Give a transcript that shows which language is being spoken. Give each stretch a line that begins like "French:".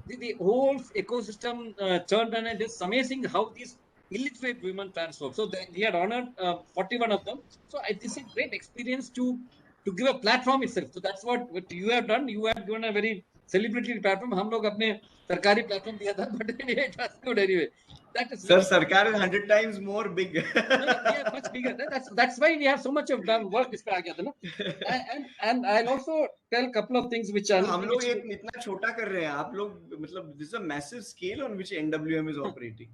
English: The whole ecosystem turned, and it is amazing how this illiterate women transform. So he had honored 41 of them. So it is a great experience to give a platform itself. So that's what you have done. You have given a very celebrity platform.
Hindi: हम लोग अपने सरकारी platform दिया था,
English: but anyway, it was good anyway. That is, sir, सरकार is 100 times more big. Yeah, much bigger. That's why we have so much of done work
Hindi: इस पे आ गया था ना.
English: And I'll also tell couple of things which are,
Hindi: हम लोग इतना छोटा कर रहे हैं, आप लोग मतलब
English: this is a massive scale on which NWM is operating.